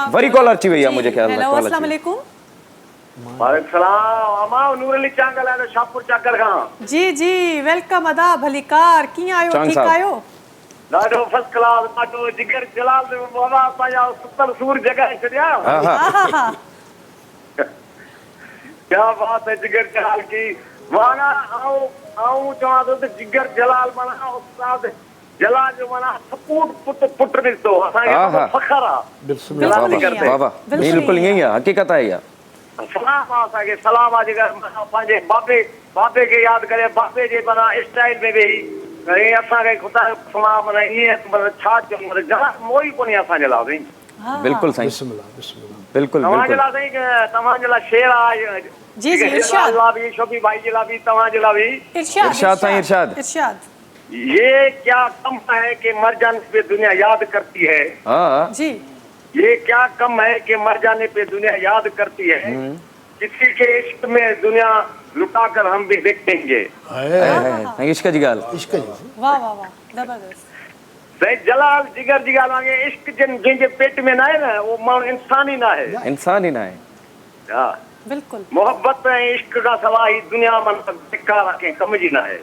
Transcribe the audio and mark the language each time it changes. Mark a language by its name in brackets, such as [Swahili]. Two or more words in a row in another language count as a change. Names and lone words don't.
[Sindhi] वरी कॉल अची वई आहे मुंहिंजे ख्याल में हेलो [Arabic] السلام عليكم وعليكم السلام [Sindhi] अमा नूर अली चांगल आहे शाहपुर चाकर खां जी जी वेलकम अदा भलीकार कीअं आहियो चांग ठीकु साहब। आहियो ॾाढो [English] first class [Sindhi] ॾाढो जिगर जलाल बाबा पंहिंजा सुतल सूर जॻाए छॾिया हा हा आहा [Urdu] کیا بات ہے [Sindhi] जिगर जलाल की माना आऊं चवां थो त जिगर जलाल माना उस्ताद जलाल जो माना सपूत पुट ॾिसो असांखे फ़ख्र आहे बिल्कुलु वाह वाह बिल्कुलु ईअं ई आहे हक़ीक़त आहे इहा सलाम आहे असांखे सलाम आहे जेका पंहिंजे बाबे खे यादि करे बाबे जे माना स्टाइल में वेही ऐं असांखे ख़ुदा सलाम माना ईअं माना छा चऊं जला मोही कोन्हे असांजे लाइ साईं बिल्कुलु साईं बिस्मिल्लाह बिस्मिल्लाह बिल्कुलु तव्हांजे बिल्कुलु लाइ साईं तव्हांजे लाइ शेर आहे जी जी इरशाद भी शोभी भाई जी ला भी तव्हांजे लाइ भी इरशाद इरशाद साईं इरशाद इरशाद [Urdu] یہ کیا کم ہے کہ مر جانے پہ دنیا یاد کرتی ہے हाँ जी یہ کیا کم ہے کہ مر جانے پہ دنیا یاد کرتی ہے کسی کے عشق میں دنیا لٹا کر ہم بھی دیکھیں گے [Sindhi] साईं इश्क जी ॻाल्हि इश्क जी वाह वाह वाह जबरदस्त साईं जलाल जिगर जी ॻाल्हि वांगे इश्क जंहिंजे पेट में न आहे न उहो माण्हू इंसान ई न आहे इंसान ई न आहे हा बिल्कुलु मोहब्बत ऐं इश्क खां सवाइ दुनिया में बेकार आहे कंहिं कम जी न आहे